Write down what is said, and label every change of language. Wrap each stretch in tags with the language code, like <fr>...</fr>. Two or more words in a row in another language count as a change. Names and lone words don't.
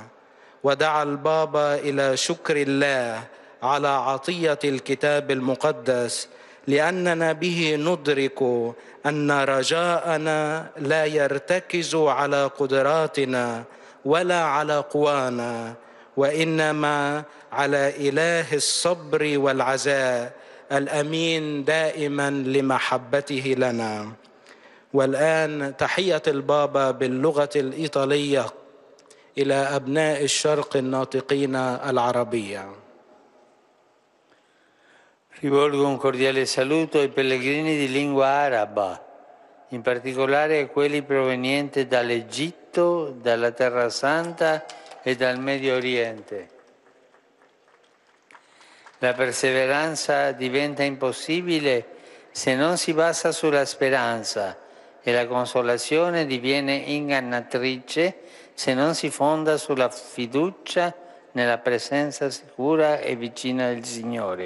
<ar>ودعا البابا إلى شكر الله على عطية الكتاب المقدس، لأننا به ندرك أن رجاءنا لا يرتكز على قدراتنا ولا على قوانا، وإنما على إله الصبر والعزاء الأمين دائما لمحبته لنا. والآن تحية البابا باللغة الإيطالية إلى أبناء الشرق الناطقين العربية.</ar> <it>Rivolgo un cordiale saluto ai pellegrini di lingua araba, in particolare a quelli provenienti dall'Egitto, dalla Terra Santa e dal Medio Oriente. La perseveranza diventa impossibile se non si basa sulla speranza e la consolazione diviene ingannatrice se non si fonda sulla fiducia nella presenza sicura e vicina del Signore.</it>